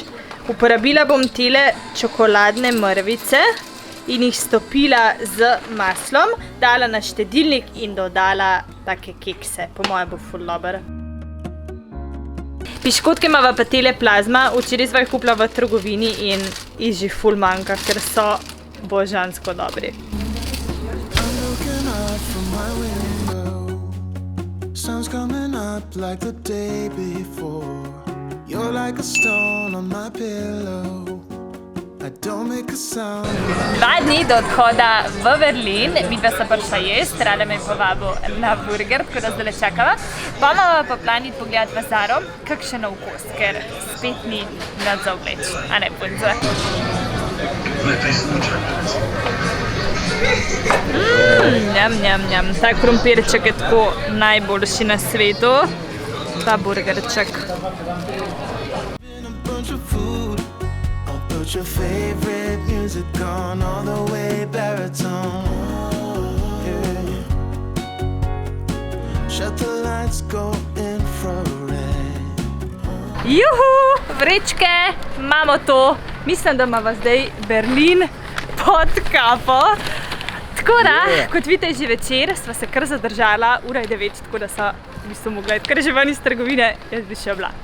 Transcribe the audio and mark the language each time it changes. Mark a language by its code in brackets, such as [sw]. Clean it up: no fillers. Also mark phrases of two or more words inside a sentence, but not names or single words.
[sl] Uporabila bom tele čokoladne mrvice in jih stopila z maslom, dala na štedilnik in dodala take kekse. Po moje bo ful dober. Piškotke imava pa tele plazma, včeraj sva jih kupila v trgovini in jih že ful manjka, ker so božansko dobri. [en] Sun's coming up like the day before. You're like a stone on my pillow. I don't make a sound. [sl] 2 dni do odhoda v Berlin, midva sta prišla jesti, rada me je povabil na burger, tako da zdaj čakava. Pa imava pa plan iti pogledati v Zaro, kakšen okus, ker spet ni nad za obleč, a ne punce. Njam. Ta krompirček je tako najboljši na svetu. Ta burgerček. [en] Put your favorite music on all the way baritone. Yeah. Shut the lights, go infrared. [sl] Juhu, vrečke, imamo to. Mislim, da imamo zdaj Berlin pod kapo. Tako da, kot vidite, že večer sva se kar zadržala, ura je 9, tako da sva v bistvu mogla iti kar že ven iz trgovine, jaz bi še bila.